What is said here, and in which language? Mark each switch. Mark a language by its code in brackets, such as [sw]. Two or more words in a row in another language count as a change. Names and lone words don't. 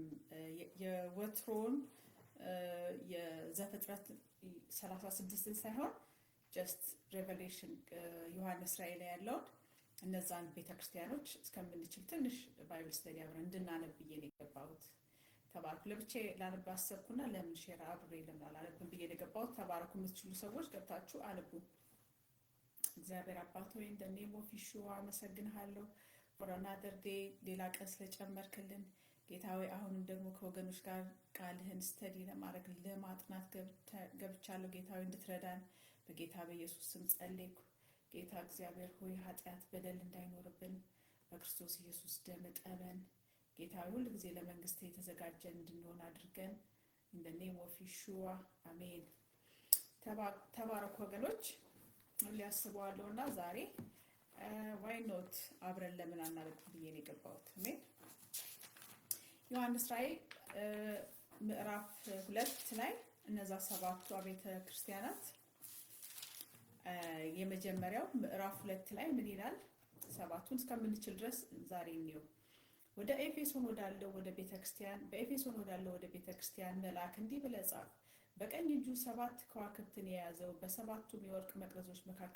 [am] የወትሮውን የዘፍጥረት 36 ሳይሆን ጀስት ሬቨሌሽን ዮሐንስ ራእይ ላይ ያለውን እነዛን ቤተክርስቲያኖች እስከምንችል ትንሽ [en] Bible study [am] አብረን እንድናነብ ብዬ ነው የገባሁት። ተባረኩ። ለብቻዬ ላነብ አሰብኩና ለምን ሼር አብሬ ለምን አላነብም ብዬ ነው የገባሁት። ተባረኩ። የምትችሉ ሰዎች ገብታችሁ አነቡ። እግዚአብሔር አባት ሆይ እንደ [en] name of [am] ኢየሱስ አመሰግንሃለሁ [en] for another day [am] ሌላ ቀን ስለጨመርክልን ጌታ ሆይ አሁንም ደግሞ ከወገኖች ጋር ቃልህን ስተዲ ለማድረግ ለማጥናት ገብቻለሁ። ጌታ ሆይ እንድትረዳን በጌታ በኢየሱስ ስም ጸልይኩ። ጌታ እግዚአብሔር ሆይ ኃጢአት በደል እንዳይኖርብን በክርስቶስ ኢየሱስ ደም ጠበን። ጌታ ሁሉ ጊዜ ለመንግስት የተዘጋጀን እንድንሆን አድርገን [en] in the name of Yeshua [am] አሜን። ተባረኩ ወገኖች። ሊያስበዋለሁና ዛሬ [en] why not [am] አብረን ለምን አናነብ ብዬ ነው የገባሁት። አሜን። ዮሐንስ ራእይ ምዕራፍ 2 ላይ እነዛ ሰባቱ አብያተ ክርስቲያናት የመጀመሪያው ምዕራፍ 2 ላይ ምን ይላል? ሰባቱን እስከምንችል ድረስ ዛሬ ነው። ወደ ኤፌሶን ወዳለው ወደ ቤተክርስቲያን በኤፌሶን ወዳለው ወደ ቤተክርስቲያን መልአክ እንዲህ ብለህ ጻፍ። በቀኝ እጁ 7 ከዋክብትን የያዘው በሰባቱም የወርቅ መቅረዞች መካከል